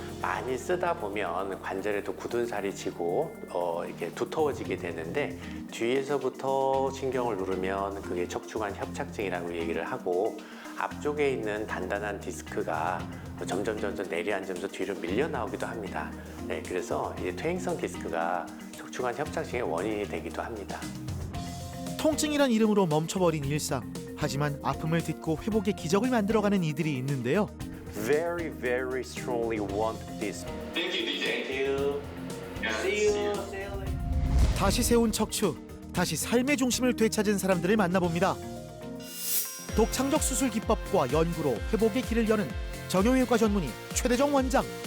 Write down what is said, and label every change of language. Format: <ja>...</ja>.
<ko>많이 쓰다 보면 관절에도 굳은 살이 지고 이렇게 두터워지게 되는데 뒤에서부터 신경을 누르면 그게 척추관 협착증이라고 얘기를 하고 앞쪽에 있는 단단한 디스크가 점점 내려앉으면서 뒤로 밀려 나오기도 합니다. 네, 그래서 이제 퇴행성 디스크가 척추관 협착증의 원인이 되기도 합니다. 통증이란 이름으로 멈춰버린 일상. 하지만 아픔을 딛고 회복의 기적을 만들어가는 이들이 있는데요.</ko> <en>Very, very strongly want this. Thank you, DJ. Thank you. See you. See you later.</en> <ko>다시 세운 척추, 다시 삶의 중심을 되찾은 사람들을 만나봅니다. 독창적 수술 기법과 연구로 회복의 길을 여는 정형외과 전문의 최대정 원장.</ko>